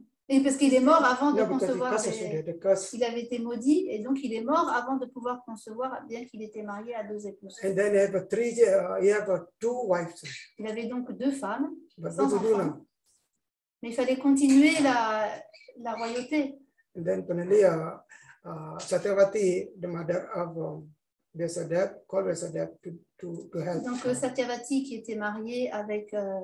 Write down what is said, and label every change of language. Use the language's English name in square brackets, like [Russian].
[French] Et parce qu'il est mort avant de concevoir. Il avait été maudit et donc il est mort avant de pouvoir concevoir, bien qu'il était marié à 2 épouses. [English] And then he have 2 wives. [French] Il avait donc 2 femmes, sans enfants. Mais il fallait continuer la royauté. [English] And then finally, Satyavati, the mother of Vyasadeva, called Vyasadeva to help. [French] Donc Satyavati, qui était mariée avec,